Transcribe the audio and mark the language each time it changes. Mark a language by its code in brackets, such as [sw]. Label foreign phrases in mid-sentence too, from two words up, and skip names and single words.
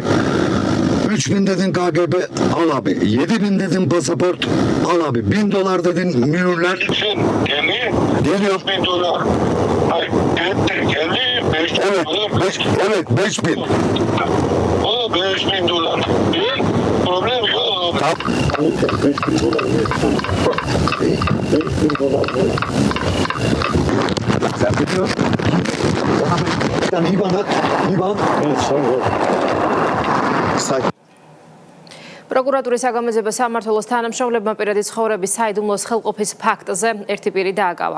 [tr] 3.000 dedin KGB al abi. 7.000 dedin pasaport al abi. $1.000 dedin mühürler. Geliyor. Evet 5.000. O $5.000. Problem yok abi. [ka] პროკურატურის საგამოძიებო სამმართველოს თანამშრომლებმა პირადი ცხოვრების საიდუმლოს ხელყოფის ფაქტზე ერთი პირი დააკავა.